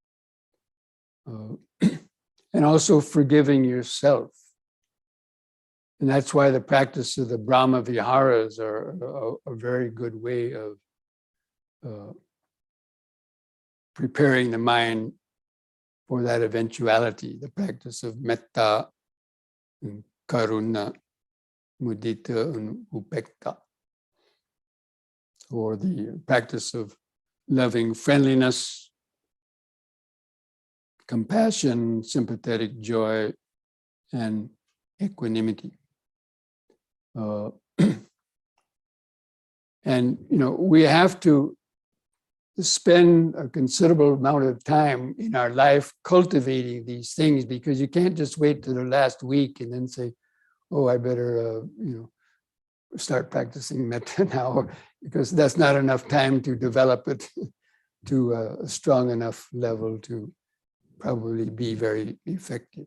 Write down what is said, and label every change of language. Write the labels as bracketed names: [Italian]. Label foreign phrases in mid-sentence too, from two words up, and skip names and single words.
[English] And also forgiving yourself. And that's why the practice of the [Pali] Brahma Viharas [English] are a very good way of preparing the mind for that eventuality, the practice of metta, and [Pali] karuna, mudita, [English] and upekta, or the practice of loving friendliness, compassion, sympathetic joy, and equanimity. And we have to spend a considerable amount of time in our life cultivating these things, because you can't just wait till the last week and then say, oh, I better start practicing metta now, because that's not enough time to develop it to a strong enough level to probably be very effective.